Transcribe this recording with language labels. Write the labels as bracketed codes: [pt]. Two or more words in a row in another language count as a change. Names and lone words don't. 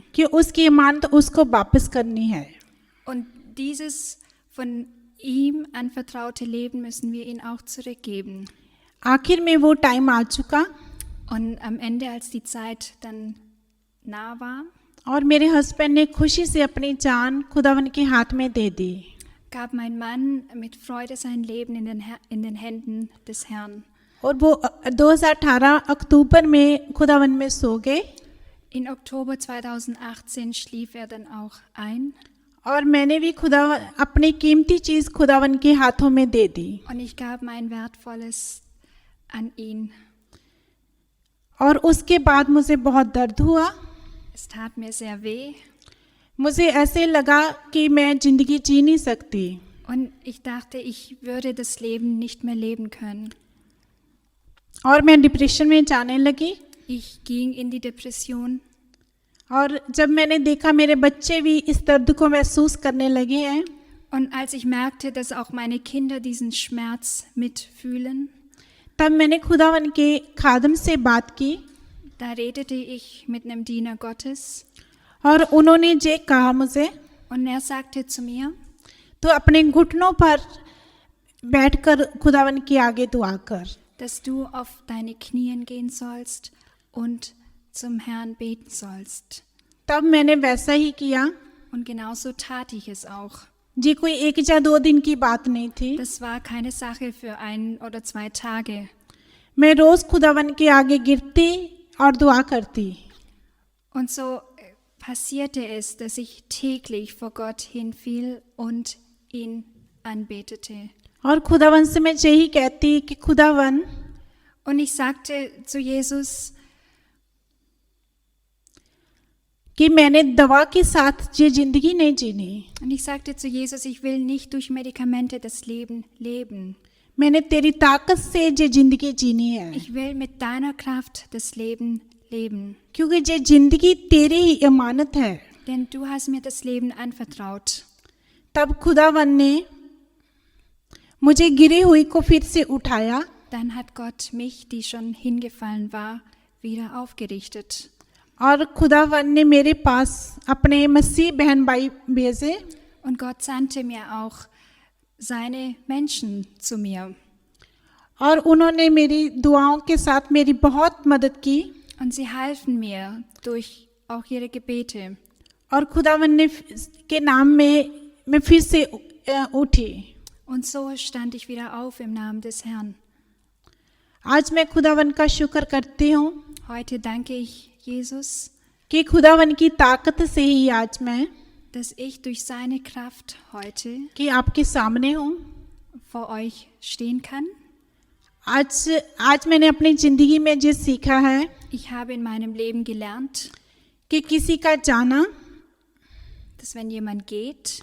[hi] कि उसकी अमानत उसको वापस करनी है। [de] Und dieses von ihm anvertraute Leben müssen wir ihm auch zurückgeben. [hi] आखिर में वो टाइम आ चुका [de] Und am Ende, als die Zeit dann nah war, [hi] और मेरे हस्बैंड ने खुशी से अपनी जान खुदावन के हाथ में दे दी। [de] gab mein Mann mit Freude sein Leben in den Händen des Herrn. [hi] और वो 2018 अक्टूबर में खुदावन में सो गए [de] In Oktober 2018 schlief er dann auch ein [hi] और मैंने भी अपनी कीमती चीज़ खुदावन के हाथों में दे दी। [de] und ich gab mein Wertvolles an ihn. [hi] और उसके बाद मुझे बहुत दर्द हुआ। [de] Es tat mir sehr weh [hi] मुझे ऐसे लगा कि मैं ज़िंदगी जी नहीं सकती [de] und ich dachte, ich würde das Leben nicht mehr leben können. [hi] और मैं डिप्रेशन में जाने लगी। [de] Ich ging in die Depression [hi] और जब मैंने देखा मेरे बच्चे भी इस दर्द को महसूस करने लगे हैं, [de] und als ich merkte, dass auch meine Kinder diesen Schmerz mitfühlen, [hi] तब मैंने खुदावन के खादम से बात की [de] da redete ich mit einem Diener Gottes [hi] और उन्होंने ये कहा मुझे, [de] und er sagte zu mir, [hi] तो अपने घुटनों पर बैठकर खुदावन के आगे दुआ कर। [de] dass du auf deine Knien gehen sollst und zum Herrn beten sollst. [hi] तब मैंने वैसा ही किया [de] und genauso tat ich es auch. [hi] ये कोई 1 या 2 दिन की बात नहीं थी। [de] Das war keine Sache für 1 oder 2 Tage. [hi] मैं रोज़ खुदावन के आगे गिरती और दुआ करती। [de] Und so passierte es, dass ich täglich vor Gott hinfiel und ihn anbetete. [hi] और खुदावन से मैं यही कहती कि खुदावन [de] Und ich sagte zu Jesus, [hi] कि मैंने दवा के साथ ये ज़िंदगी नहीं जीनी। [de] und ich sagte zu Jesus, ich will nicht durch Medikamente das Leben leben. [hi] मैंने तेरी ताकत से ये ज़िंदगी जीनी है, [de] Ich will mit deiner Kraft das Leben leben. [hi] क्योंकि ये ज़िंदगी तेरी ही अमानत है। [de] Denn du hast mir das Leben anvertraut. [hi] तब खुदावन ने मुझे गिरी हुई को फिर से उठाया [de] Dann hat Gott mich, die schon hingefallen war, wieder aufgerichtet. [hi] और खुदावन ने मेरे पास अपने मसीह बहन भाई भेजे [de] Und Gott sandte mir auch seine Menschen zu mir. [hi] और उन्होंने मेरी दुआओं के साथ मेरी बहुत मदद की [de] Und sie halfen mir durch auch ihre Gebete. [hi] और खुदावन ने के नाम में मैं फिर से उठी। [de] Und so stand ich wieder auf im Namen des Herrn. [hi] आज मैं खुदावन का शुक्र करती हूँ [de] Heute danke ich Jesus, [hi] कि खुदावन की ताकत से ही आज मैं [de] dass ich durch seine Kraft heute [hi] कि आपके सामने हूँ। [de] vor euch stehen kann. [hi] आज मैंने अपनी ज़िंदगी में ये सीखा है [de] Ich habe in meinem Leben gelernt, [hi] कि किसी का जाना, [de] dass wenn jemand geht